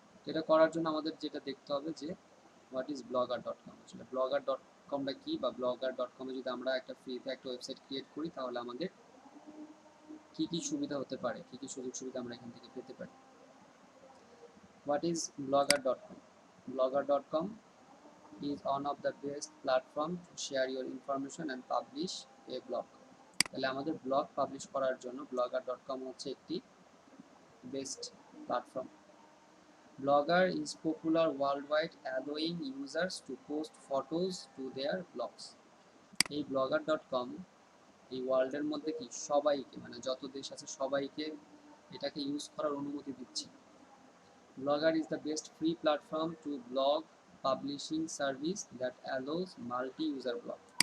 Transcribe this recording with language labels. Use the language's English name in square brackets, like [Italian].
[Bangla] এটা করার জন্য আমাদের যেটা দেখতে হবে যে [English] what is blogger.com, [Bangla] আসলে blogger.comটা কি, বা blogger.com-এ যদি আমরা একটা ফ্রিতে একটা ওয়েবসাইট ক্রিয়েট করি তাহলে আমাদের কি কি সুবিধা হতে পারে, কি কি সুযোগ সুবিধা আমরা এখান থেকে পেতে পারি। [English] What is blogger.com? blogger.com is one of the best platform to share your information and publish a blog. [Bangla] তাহলে আমাদের ব্লগ পাবলিশ করার জন্য blogger.com হচ্ছে একটি best platform. [English] Blogger is popular worldwide, allowing users to post photos to their blogs. [Bangla] এই blogger.com এই ওয়ার্ল্ডের মধ্যে কি সবাইকে, মানে যত দেশ আছে সবাইকে এটাকে ইউজ করার অনুমতি দিচ্ছে। [English] Blogger is the best free platform to blog publishing service that allows multi-user blog.